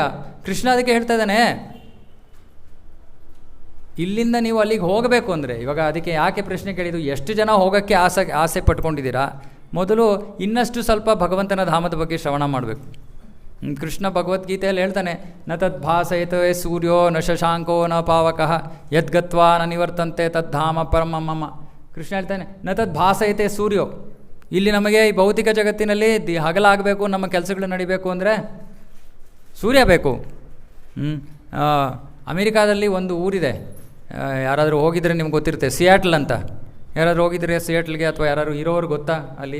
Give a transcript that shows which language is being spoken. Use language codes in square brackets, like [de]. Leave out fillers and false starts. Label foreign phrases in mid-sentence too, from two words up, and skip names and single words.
[kn] ಕೃಷ್ಣ ಅದಕ್ಕೆ ಹೇಳ್ತಾ ಇದ್ದಾನೆ, ಇಲ್ಲಿಂದ ನೀವು ಅಲ್ಲಿಗೆ ಹೋಗಬೇಕು ಅಂದರೆ, ಇವಾಗ ಅದಕ್ಕೆ ಯಾಕೆ ಪ್ರಶ್ನೆ ಕೇಳಿದ್ದು, ಎಷ್ಟು ಜನ ಹೋಗೋಕ್ಕೆ ಆಸೆ ಪಟ್ಕೊಂಡಿದ್ದೀರಾ? ಮೊದಲು ಇನ್ನಷ್ಟು ಸ್ವಲ್ಪ ಭಗವಂತನ ಧಾಮದ ಬಗ್ಗೆ ಶ್ರವಣ ಮಾಡಬೇಕು. ಕೃಷ್ಣ ಭಗವದ್ಗೀತೆಯಲ್ಲಿ ಹೇಳ್ತಾನೆ, [sa] ನ ತದ್ ಭಾಸಯತೆ ಸೂರ್ಯೋ ನ ಶಶಾಂಕೋ ನ ಪಾವಕಃ ಯದ್ಗತ್ವಾ ನ ನಿವರ್ತಂತೆ ತದ್ಧಾಮ ಪರಮ ಮಮ. [kn] ಕೃಷ್ಣ ಹೇಳ್ತಾನೆ, [sa] ನ ತದ್ ಭಾಸಯತೆ ಸೂರ್ಯೋ. [kn] ಇಲ್ಲಿ ನಮಗೆ ಈ ಭೌತಿಕ ಜಗತ್ತಿನಲ್ಲಿ ಹಗಲಾಗಬೇಕು, ನಮ್ಮ ಕೆಲಸಗಳು ನಡಿಬೇಕು ಅಂದರೆ ಸೂರ್ಯ ಬೇಕು. ಅಮೇರಿಕಾದಲ್ಲಿ ಒಂದು ಊರಿದೆ, ಯಾರಾದರೂ ಹೋಗಿದ್ರೆ ನಿಮ್ಗೆ ಗೊತ್ತಿರುತ್ತೆ, ಸಿಯಾಟ್ಲ್ ಅಂತ. ಯಾರಾದರೂ ಹೋಗಿದ್ರೆ ಸಿಯಾಟ್ಲ್ಗೆ, ಅಥವಾ ಯಾರಾದ್ರು ಇರೋರು ಗೊತ್ತಾ ಅಲ್ಲಿ?